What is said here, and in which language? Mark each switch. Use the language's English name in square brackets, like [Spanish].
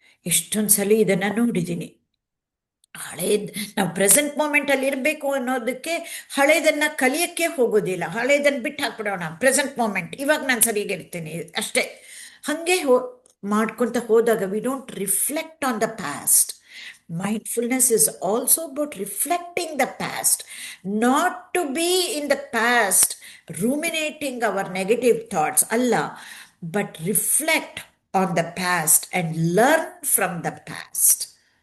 [Kannada] ಎಷ್ಟೊಂದು ಸಲ ಇದನ್ನು ನೋಡಿದ್ದೀನಿ. ಹಳೇದು ನಾವು ಪ್ರೆಸೆಂಟ್ ಮೂಮೆಂಟಲ್ಲಿ ಇರಬೇಕು ಅನ್ನೋದಕ್ಕೆ ಹಳೇದನ್ನು ಕಲಿಯೋಕ್ಕೆ ಹೋಗೋದಿಲ್ಲ. ಹಳೇದನ್ನು ಬಿಟ್ಟು ಹಾಕ್ಬಿಡೋಣ, ಪ್ರೆಸೆಂಟ್ ಮೂಮೆಂಟ್, ಇವಾಗ ನಾನು ಸರಿಯಾಗಿರ್ತೀನಿ ಅಷ್ಟೇ. ಹಾಗೆ ಮಾಡ್ಕೊತ ಹೋದಾಗ [English] We don't reflect on the past. Mindfulness is also about reflecting the past, not to be in the past, ruminating our negative thoughts, Allah, but reflect on the past and learn from the past.